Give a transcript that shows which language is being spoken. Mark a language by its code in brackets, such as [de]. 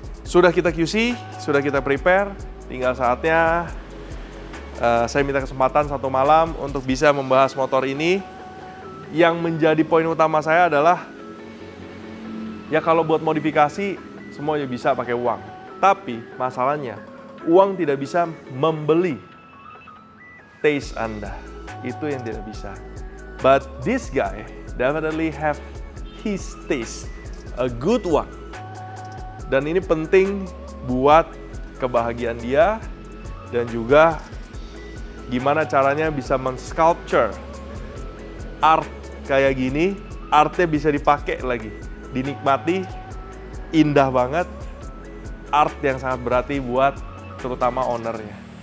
[id] Sudah kita QC, sudah kita prepare, tinggal saatnya saya minta kesempatan satu malam untuk bisa membahas motor ini. Yang menjadi poin utama saya adalah, ya kalau buat modifikasi, semuanya bisa pakai uang. Tapi masalahnya, uang tidak bisa membeli taste Anda. Itu yang tidak bisa. [en] But this guy definitely have his taste, a good one. [id] Dan ini penting buat kebahagiaan dia dan juga gimana caranya bisa men-sculpture art kayak gini, artnya bisa dipakai lagi, dinikmati, indah banget, art yang sangat berarti buat terutama ownernya.